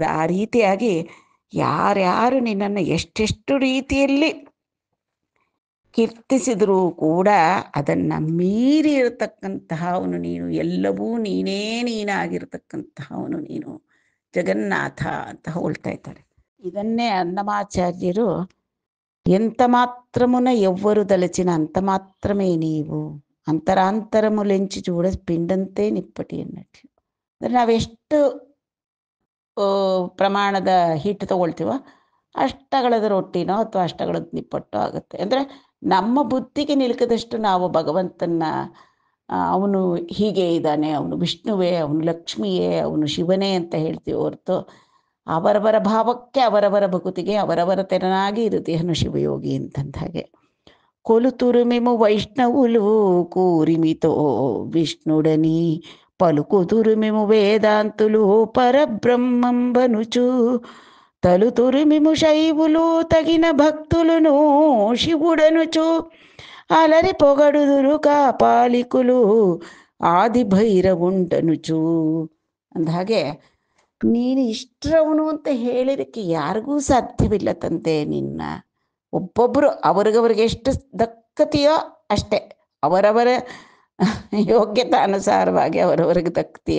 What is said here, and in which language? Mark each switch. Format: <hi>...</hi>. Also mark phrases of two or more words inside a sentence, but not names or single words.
<kn>ಆ ರೀತಿಯಾಗಿ ಯಾರ್ಯಾರು ನಿನ್ನನ್ನು ಎಷ್ಟೆಷ್ಟು ರೀತಿಯಲ್ಲಿ ಕೀರ್ತಿಸಿದರೂ ಕೂಡ ಅದನ್ನು ಮೀರಿ ಇರತಕ್ಕಂತಹವನು ನೀನು, ಎಲ್ಲವೂ ನೀನಾಗಿರ್ತಕ್ಕಂತಹವನು ನೀನು, ಜಗನ್ನಾಥ ಅಂತ ಹೊಳ್ತಾ ಇದ್ದಾರೆ. ಇದನ್ನೇ ಅನ್ನಮಾಚಾರ್ಯರು</kn> <te>ఎంత మాత్రమున ఎవ్వరు దలచిన అంత మాత్రమే నీవు అంతరాంతరములెంచి చూడ పిండంతే నిప్పటి అన్నట్లు.</te> <kn>ಅಂದರೆ ನಾವೆಷ್ಟು ಪ್ರಮಾಣದ ಹಿಟ್ಟು ತಗೊಳ್ತೀವೋ ಅಷ್ಟಗಳದ ರೊಟ್ಟಿನೋ ಅಥವಾ ಅಷ್ಟಗಳದ ನಿಪ್ಪಟ್ಟೋ ಆಗುತ್ತೆ. ಅಂದರೆ ನಮ್ಮ ಬುದ್ಧಿಗೆ ನಿಲುಕದಷ್ಟು ನಾವು ಭಗವಂತನ ಅವನು ಹೀಗೆ ಇದ್ದಾನೆ, ಅವನು ವಿಷ್ಣುವೇ, ಅವನು ಲಕ್ಷ್ಮಿಯೇ, ಅವನು ಶಿವನೇ ಅಂತ ಹೇಳ್ತೀವಿ ಹೊರತು ಅವರವರ ಭಾವಕ್ಕೆ ಅವರವರ ಭಕುತಿಗೆ ಅವರವರ ತೆರನಾಗಿ ಇರುತ್ತೇನು ಶಿವಯೋಗಿ ಅಂತಂದ ಹಾಗೆ.</kn> <te>కొలుతురుమెము వైష్ణవులు కూరిమితో విష్ణుడని పలుకుతురుమెము వేదాంతులు పరబ్రహ్మంబనుచు తలుతురుమెము శైవులు తగిన భక్తులను శివుడనుచు అలరి పొగడుదురు కాపాలికులు ఆది భైరవుంటనుచు.</te> <kn>ಅಂದಹಾಗೆ ನೀನು ಇಷ್ಟರವನು ಅಂತ ಹೇಳಿದಕ್ಕೆ ಯಾರಿಗೂ ಸಾಧ್ಯವಿಲ್ಲ ತಂದೆ. ನಿನ್ನ ಒಬ್ಬೊಬ್ಬರು ಅವ್ರಿಗವ್ರಿಗೆ ಎಷ್ಟು ದಕ್ಕತೆಯೋ ಅಷ್ಟೇ, ಅವರವರ ಯೋಗ್ಯತಾನುಸಾರವಾಗಿ ಅವರವರಿಗೆ ದಕ್ತೀಯ.</kn>